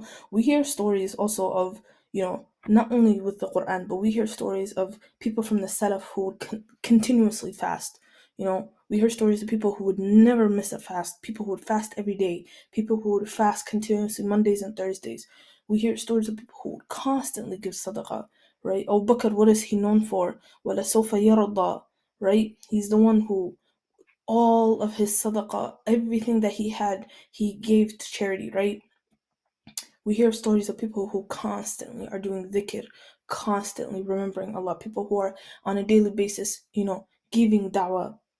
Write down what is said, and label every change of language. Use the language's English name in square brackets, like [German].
[English] We hear stories also of, not only with the Quran, but we hear stories of people from the Salaf who would continuously fast. We hear stories of people who would never miss a fast, people who would fast every day, people who would fast continuously Mondays and Thursdays. We hear stories of people who would constantly give sadaqah, right? Abu Bakr, what is he known for? [Arabic] وَلَا سَوْفَ يَرْضَى, right? [English] He's the one who all of his sadaqah, everything that he had, he gave to charity, right? We hear stories of people who constantly are doing dhikr, constantly remembering Allah, people who are on a daily basis, giving da'wah.